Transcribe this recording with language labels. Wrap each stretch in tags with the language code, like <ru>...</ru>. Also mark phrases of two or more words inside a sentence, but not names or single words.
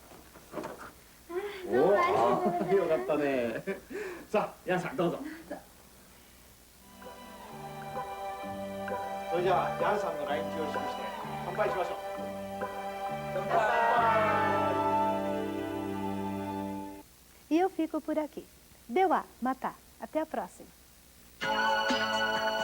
<ja>どうもありがとうございます。よかったね。さあ、ヤンさん、どうぞ。それじゃあ、ヤンさんの来日を祝して乾杯しましょう。乾杯。</ja> <pt>E eu fico por aqui.</pt> <ja>では、また.</ja> <pt>Até a próxima.</pt>